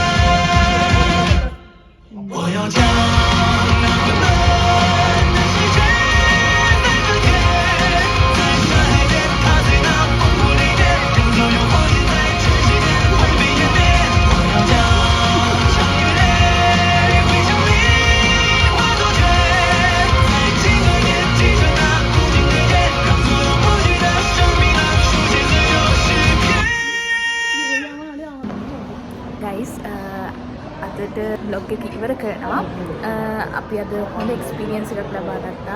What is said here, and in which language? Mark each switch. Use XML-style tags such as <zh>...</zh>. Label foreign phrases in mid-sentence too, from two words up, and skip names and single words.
<zh>我要将那混乱的世界再隔绝，在山海间踏碎那烽火雷电，让所有谎言在尘世间灰飞烟灭。我要将伤与泪汇成冰化作雪。</zh> <si>ගයිස් අදට බ්ලොග් එක ඉවර කරනවා. අපි අද හොඳ එක්ස්පීරියන්ස් එකක් ලබා ගත්තා.</si>